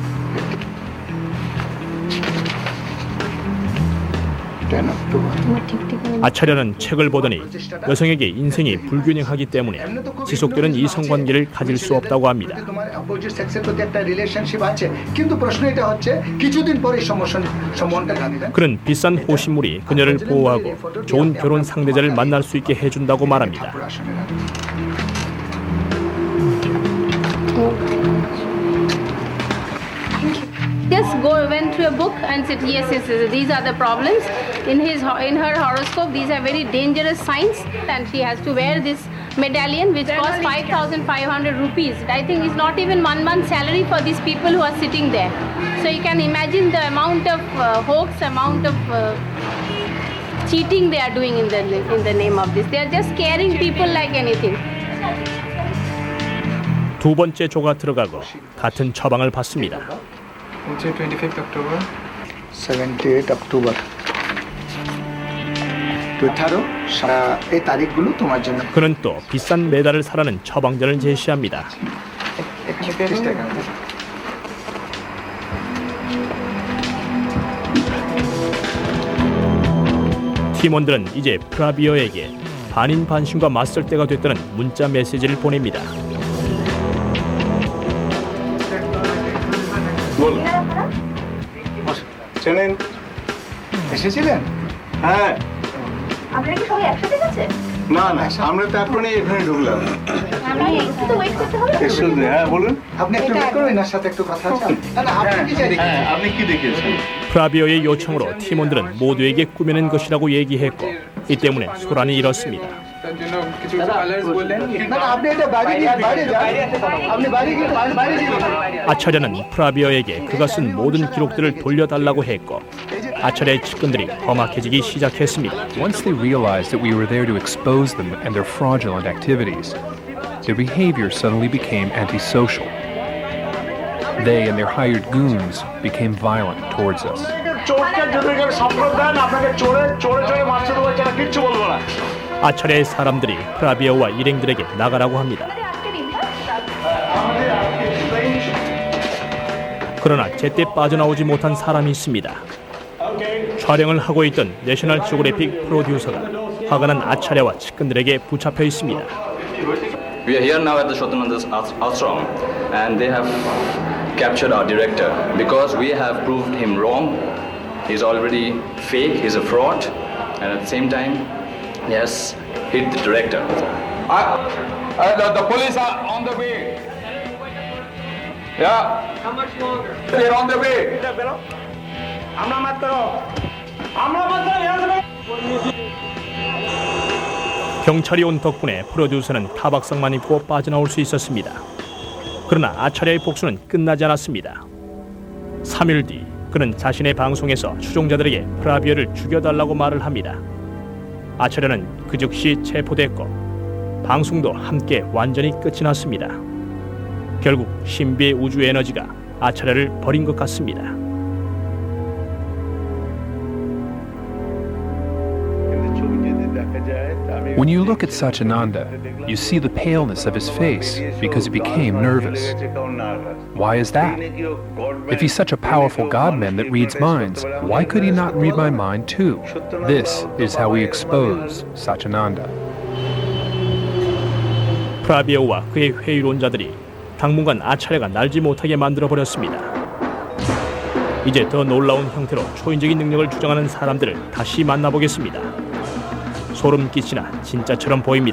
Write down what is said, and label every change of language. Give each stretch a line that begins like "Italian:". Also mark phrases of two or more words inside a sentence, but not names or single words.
Korean: 아차랴는 책을 보더니 여성에게 인생이 불균형하기 때문에 지속되는 이성관계를 가질 수 없다고 합니다. 그는 비싼 호신물이 그녀를 보호하고 좋은 결혼 상대자를 만날 수 있게 해준다고 말합니다.
English: Just went through a book and said, yes, these are the problems. In her horoscope, these are very dangerous signs, and she has to wear this medallion, which costs 5,500 rupees. I think it's not even 1 month's salary for these people who are sitting there. So you can imagine the amount of hoax, amount of cheating they are doing in the name of this. They are just scaring people like anything.
Korean: 두 번째 조가 들어가고 같은 처방을 받습니다.
English: 25 October.
Bangla: 78 অক্টোবর 18 এই তারিখগুলো তোমার জন্য
Korean: 그는 또 비싼 메달을 사라는 처방전을 제시합니다. 팀원들은 이제 프라비어에게 반인반신과 맞설 때가 됐다는 문자 메시지를 보냅니다.
Bangla: চেনেন এসেছিলেন হ্যাঁ আপনারা কি সবাই একসাথে গেছে না না আমরা তো এখনই এখানে ঢুকলাম আমরা একটু তো ওয়েট করতে হবে শুনলে হ্যাঁ বলুন আপনি একটু ওয়েট করুন এনার সাথে একটু কথা আছে না আপনি কি চাই হ্যাঁ আপনি কি দেখেছেন
Korean: 프라비어의 요청으로 팀원들은 모두에게 꾸며낸 것이라고 얘기했고 이 때문에 소란이 일었습니다.
Bangla: তার জন্য কিছু কালার্স বললেন না না আপনি এটা বাইরে গিয়ে বাইরে যান আপনি বাইরে গিয়ে বাইরে যান
Korean: 아차랴는 프라비어에게 그가 쓴 모든 기록들을 돌려달라고 했고 아차랴의 측근들이 험악해지기 시작했습니다.
English: Once they realized that we were there to expose them and their fraudulent activities, their behavior suddenly became antisocial. They and their hired goons became violent towards us.
Korean: 아차랴의 사람들이 프라비어와 일행들에게 나가라고 합니다. 그러나 제때 빠져나오지 못한 사람이 있습니다. 촬영을 하고 있던 내셔널 지오그래픽 프로듀서가 화가 난 아차랴와 측근들에게 붙잡혀 있습니다.
English: We are here now at the Shotananda's ashram and they have captured our director because we have proved him wrong. He's already fake, he's a fraud, and at the same time, yes, hit the director. The police are on the way. Yeah. How much longer? They're on the way.
Korean: 경찰이 온 덕분에 프로듀서는 타박상만 입고 빠져나올 수 있었습니다. 그러나 아차랴의 복수는 끝나지 않았습니다. 3일 뒤 그는 자신의 방송에서 추종자들에게 프라비어를 죽여달라고 말을 합니다. 아차랴는 그 즉시 체포됐고 방송도 함께 완전히 끝이 났습니다. 결국 신비의 우주 에너지가 아차랴를 버린 것 같습니다.
English: When you look at Satyananda, you see the paleness of his face because he became nervous. Why is that? If he's such a powerful God-man that reads minds, why could he not read my mind too? This is how we expose Satyananda.
Korean: 프라비어와 그의 회의론자들이 당분간 아차랴가 날지 못하게 만들어버렸습니다. 이제 더 놀라운 형태로 초인적인 능력을 주장하는 사람들을 다시 만나보겠습니다. 소름 끼치나 진짜처럼 보입니다.